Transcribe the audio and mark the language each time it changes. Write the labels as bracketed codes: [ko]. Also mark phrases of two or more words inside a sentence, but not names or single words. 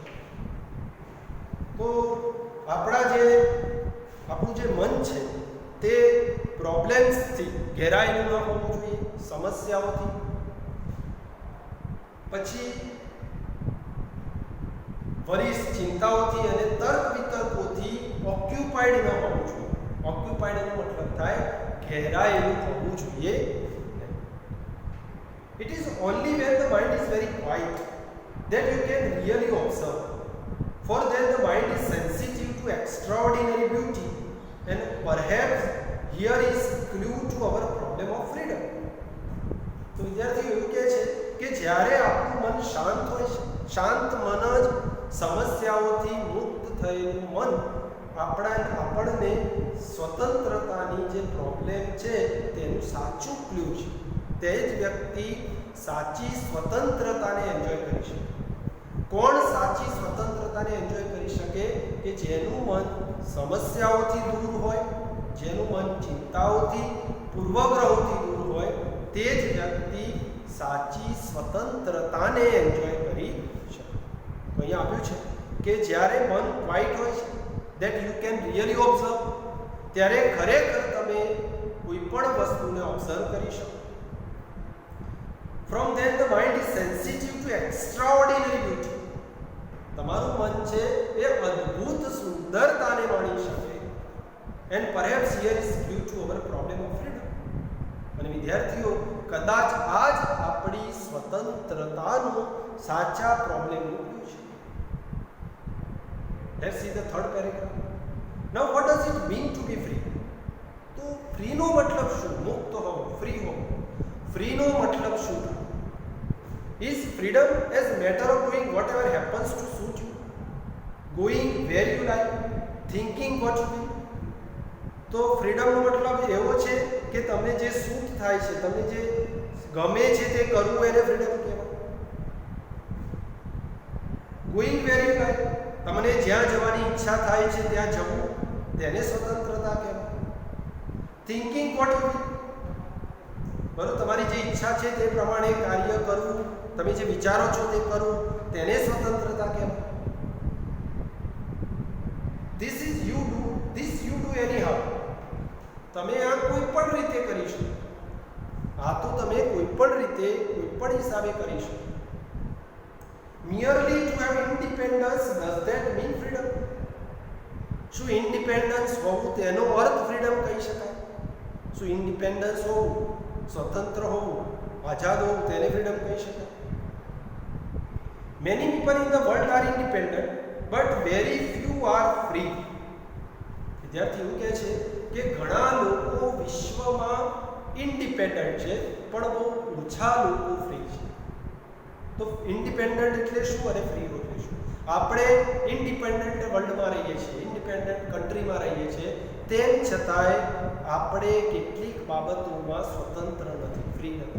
[gu] તો આપણું જે મન છે તે પ્રોબ્લેમ્સથી ઘેરાયેલું ન હોવું જોઈએ, સમસ્યાઓથી, પછી વરીસ, ચિંતાઓથી અને તર્ક વિતર્કોથી ઓક્યુપાઈડ ન હોવું જોઈએ. ઓક્યુપાઈડ નો મતલબ થાય ઘેરાયેલું હોવું જોઈએ. [en] It is only when the mind is very quiet that you can really observe. For then the mind is sensitive to extraordinary beauty, and perhaps here is clue to our problem of freedom. [gu] તો વિદ્યાર્થીઓ એવું કહે છે કે જ્યારે આપણું મન શાંત હોય છે, શાંત મન જ, સમસ્યાઓથી મુક્ત થયેલું મન આપણને સ્વતંત્રતાની જે પ્રોબ્લેમ છે તેનું સાચું ક્લ્યુ છે. તે જ વ્યક્તિ સાચી સ્વતંત્રતાને એન્જોય કરી શકે. કોણ સાચી સ્વતંત્રતાને એન્જોય કરી શકે? કે જેનું મન સમસ્યાઓથી દૂર હોય, જેનું મન ચિંતાઓથી, પૂર્વગ્રહોથી દૂર હોય, તે જ વ્યક્તિ સાચી સ્વતંત્રતાને એન્જોય કરી શકે. તો અહીંયા આપ્યું છે કે જ્યારે મન ક્વાઇટ હોય છે, [en] that you can really observe, [gu] ત્યારે ખરેખર તમે કોઈ પણ વસ્તુને ઓબ્ઝર્વ કરી શકો. [en] From then the mind is sensitive to extraordinary beauty. [gu] તમારું મન છે એ અદ્ભુત સુંદરતાને માણી શકે. [en] And perhaps here is due to our problem of freedom. [gu] અને વિદ્યાર્થીઓ, કદાચ આ જ આપણી સ્વતંત્રતાનો સાચા પ્રોબ્લેમનું ક્લ્યુ છે. [en] Let's see the third paragraph. Now what does it mean to be free? [gu] તો ફ્રીનો મતલબ શું? મુક્ત હોવું, ફ્રી હોવું. ફ્રીનો મતલબ શું? [en] Is freedom as matter of doing whatever happens to suit you, going where you like, thinking what you will? [gu] તો ફ્રીડમનો મતલબ એવો છે કે તમને જે સૂટ થાય છે, તમને જે ગમે છે તે કરવું, એને ફ્રીડમ કહેવાય. [en] going where you like, [gu] તમને જ્યાં જવાની ઈચ્છા થાય છે ત્યાં જવું, તેને સ્વતંત્રતા કહેવાય. [en] thinking what you will, [gu] બરોબર, તમારી જે ઈચ્છા છે તે પ્રમાણે કાર્ય કરવું, તમે જે વિચારો છો તે કરવું, તેને સ્વતંત્રતા કહેવાય. [en] This you do anyhow. [gu] તમે આ કોઈ પણ રીતે કરી શકો. આ તો તમે કોઈ પણ રીતે કોઈ પણ હિસાબે કરી શકો. [en] Merely to have independence, does that mean freedom? [gu] શું ઇન્ડિપેન્ડન્સ હોવું તેનો અર્થ ફ્રીડમ કહી શકાય? શું ઇન્ડિપેન્ડન્સ હોવું, સ્વતંત્ર હોવું, આઝાદ હોવું તેને ફ્રીડમ કહી શકાય? [en] Many people in the world are independent, but very few are free. [gu] વિદ્યાર્થી એવું કહે છે કે ઘણા લોકો વિશ્વમાં ઇન્ડિપેન્ડન્ટ છે પણ બહુ ઓછા લોકો ફ્રી છે. તો ઇન્ડિપેન્ડન્ટ એટલે શું અને ફ્રી એટલે શું? આપણે [en] independent world [gu] રહીએ છીએ, [en] independent country [gu] રહીએ છીએ, તેમ છતાંય આપણે કેટલીક બાબતોમાં સ્વતંત્ર નથી, ફ્રી નથી.